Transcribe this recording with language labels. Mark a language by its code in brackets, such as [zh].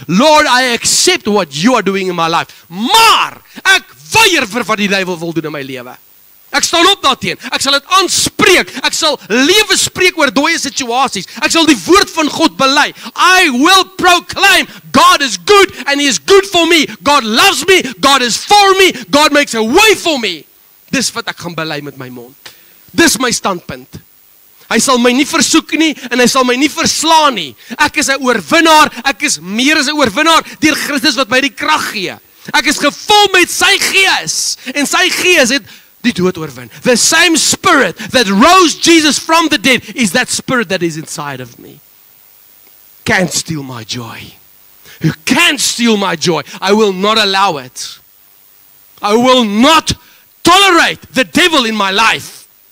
[en] Lord, I accept what you are doing in my life. [af] Maar ek weier vir wat die duiwel wil doen in my lewe. Ek staan op daarteen. Ek sal dit aanspreek. Ek sal lewe spreek oor dooie situasies. Ek sal die woord van God bely. [en] I will proclaim God is good and he is good for me. God loves me. God is for me. God makes a way for me. [af] Dis wat ek gaan bely met my mond. Dis my standpunt. Hy sal my nie versoek nie en hy sal my nie verslaan nie. Ek is 'n oorwinnaar. Ek is meer as 'n oorwinnaar deur Christus wat my die krag gee. Ek is gevul met sy Gees en sy Gees het die dood oorwin. [en] The same spirit that rose Jesus from the dead is that spirit that is inside of me. Can't steal my joy. You can't steal my joy. I will not allow it. I will not tolerate the devil in my life.